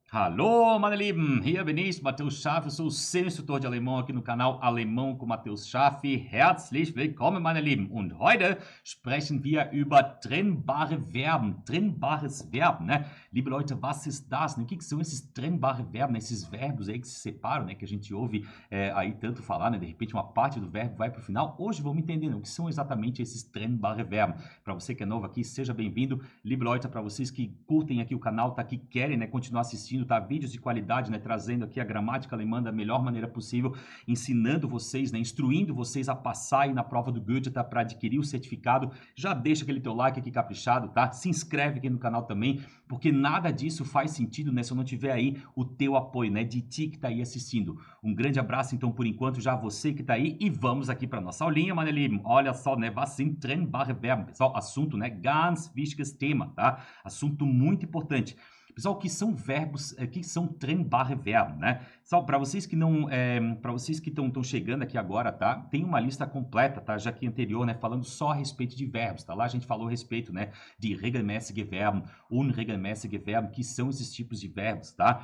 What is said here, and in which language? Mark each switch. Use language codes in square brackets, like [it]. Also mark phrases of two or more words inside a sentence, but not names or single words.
[de] Hallo, meine Lieben, hier bin ich, Matheus Scharf, [pt] sou seu instrutor de alemão aqui no canal Alemão com Matheus Scharf. [de] Herzlich willkommen, meine Lieben. Und heute sprechen wir über trennbare Verben, trennbares Verbo, né? Liebe Leute, was ist das? [pt] O que são esses [de] trennbare Verben, [pt] né? Esses verbos aí que se separam, né? Que a gente ouve aí tanto falar, né? De repente uma parte do verbo vai para o final. Hoje vamos entender, né? O que são exatamente esses [de] trennbare Verben. [pt] Para você que é novo aqui, seja bem-vindo. [de] Liebe Leute, [pt] para vocês que curtem aqui o canal, tá? Que querem, né? Continuar assistindo, tá? Vídeos de qualidade, né? Trazendo aqui a gramática alemã da melhor maneira possível, ensinando vocês, né? Instruindo vocês a passar aí na prova do Goethe, tá? Para adquirir o certificado. Já deixa aquele teu like aqui caprichado, tá? Se inscreve aqui no canal também, porque nada disso faz sentido, né? Se eu não tiver aí o teu apoio, né? De ti que tá aí assistindo. Um grande abraço, então, por enquanto, já você que tá aí, e vamos aqui para nossa aulinha, [de] meine Lieben. [pt] Olha só, né? [de] Was sind trennbare Verben? [pt] Pessoal, assunto, né? [de] Ganz wichtiges Thema, [pt] tá? Assunto muito importante. Pessoal, o que são verbos, o que são [de] trennbare Verben, [pt] né? Pessoal, para vocês que não, para vocês que estão chegando aqui agora, tá? Tem uma lista completa, tá? Já que anterior, né? Falando só a respeito de verbos, tá? Lá a gente falou a respeito, né? De [de] regelmäßige Verben, unregelmäßige Verben, [pt] que são esses tipos de verbos, tá?